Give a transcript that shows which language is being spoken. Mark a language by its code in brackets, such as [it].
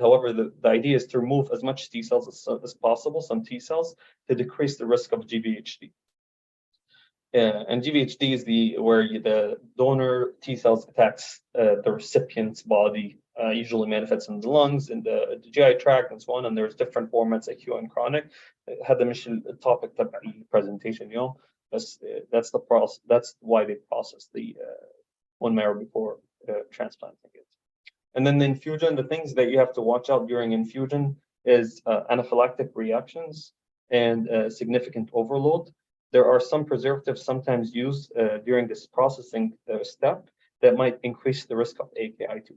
[en] However, the idea is to remove as much T cells as possible, some T cells, to decrease the risk of GVHD. And GVHD is where the donor T cells attacks the recipient's body, usually manifests in the lungs, in the GI tract, and so on. And there's different formats, acute and chronic. [ar] هذا مش التوبيك تبع presentation اليوم. [en] That's the process. That's why they process the bone marrow before transplanting it. And then the infusion, the things that you have to watch out during infusion is anaphylactic reactions and significant overload. There are some preservatives sometimes used during this processing step that might increase the risk of AKI2.